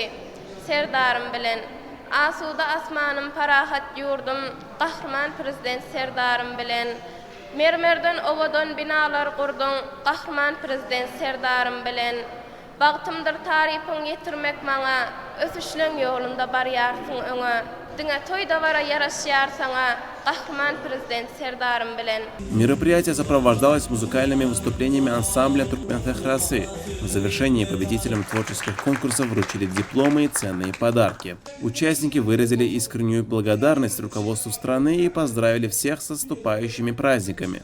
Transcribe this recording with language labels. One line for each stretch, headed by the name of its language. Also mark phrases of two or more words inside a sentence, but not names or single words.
Turkmen: Serdarym bilen asuda asmanym parahat ýurdum, gahrman prezident serdarym bilen mermerden owadan binalar gurdum, gahrman prezident serdarym bilen bagtymdyr tarypyň ýetirmek maňa ösüşleň ýolunda barýarsyň öňe. Diňe toýda bara ýaraşýar saňa gahrman prezident serdarym bilen.
Russian: Мероприятие сопровождалось музыкальными выступлениями ансамбля «Туркмен Техрасы». В завершении победителям творческих конкурсов вручили дипломы и ценные подарки. Участники выразили искреннюю благодарность руководству страны и поздравили всех с наступающими праздниками.